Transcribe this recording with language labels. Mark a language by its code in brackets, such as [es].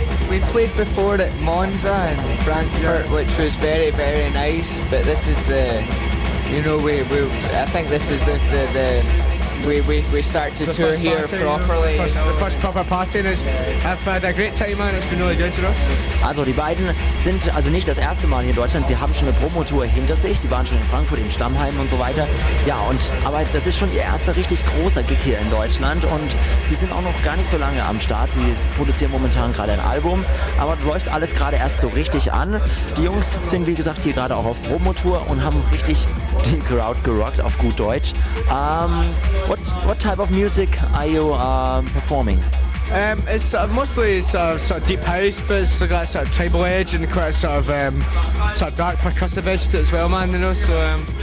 [en] We played before at Monza in Frankfurt, yeah, which was very, very nice, but this is the, you know, we start to the tour first here party, properly. You know, the first proper party, and I've had a great time, man. It's been really good, you know. [de] Also, die beiden sind also nicht das erste Mal hier in Deutschland. Sie haben schon eine Promotour hinter sich. Sie waren schon in Frankfurt im Stammheim und so weiter. Ja, und aber das ist schon ihr erster richtig großer Gig hier in Deutschland. Und sie sind auch noch gar nicht so lange am Start. Sie produzieren momentan gerade ein Album, aber läuft alles gerade erst so richtig an. Die Jungs sind wie gesagt hier gerade auch auf Promotour und haben richtig die Crowd gerockt auf gut Deutsch. [en] What type of music are you performing? It's mostly sort of deep house, but it's got a sort of tribal edge and quite a sort of dark percussive edge to it as well, man, you know, so